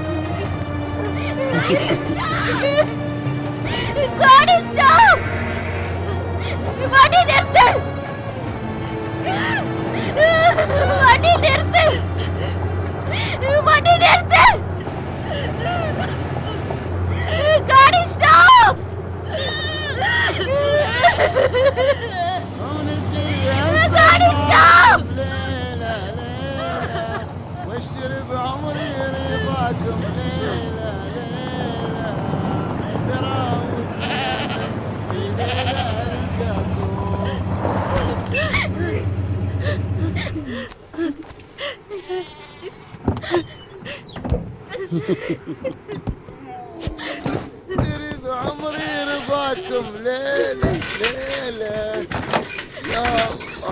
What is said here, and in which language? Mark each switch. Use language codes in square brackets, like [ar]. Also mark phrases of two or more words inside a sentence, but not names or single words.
[hi] गाड़ी स्टॉप [ta] வண்டி நிறுத்து வண்டி நிறுத்து வண்டி நிறுத்து [hi] गाड़ी स्टॉप गाड़ी स्टॉप [ar] واشتري بعمري رضاكم ليلى ليلى تراوح في ليلى يريد عمري رضاكم ليلى ليلى يا الله.